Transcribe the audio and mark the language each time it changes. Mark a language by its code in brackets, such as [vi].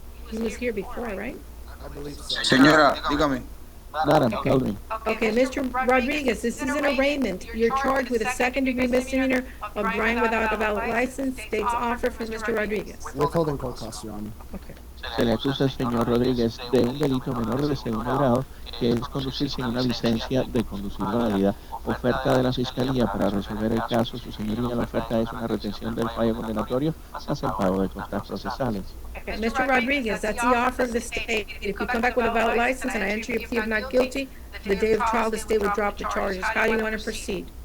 [en] He was here before, right? I believe so. [es] Señora, dígame. [en] Madam, tell me. Okay, Mr. Rodriguez, this is an arraignment. You're charged with a second-degree misdemeanor of driving without a valid license. State's offer for Mr. Rodriguez. Withholding court costs, Your Honor. Okay. [es] Se le acusa al señor Rodríguez de un delito menor de segundo grado, que es conducir sin una licencia de conducir válida. Oferta de la Fiscalía para resolver el caso. Su señoría, la oferta es una retención del fallo condenatorio más el pago de costas procesales. [en] Okay, Mr. Rodriguez, that's the offer of the state. If you come back with a valid license and I enter your plea of not guilty, the day of trial, the state will drop the charges. How do you want to proceed?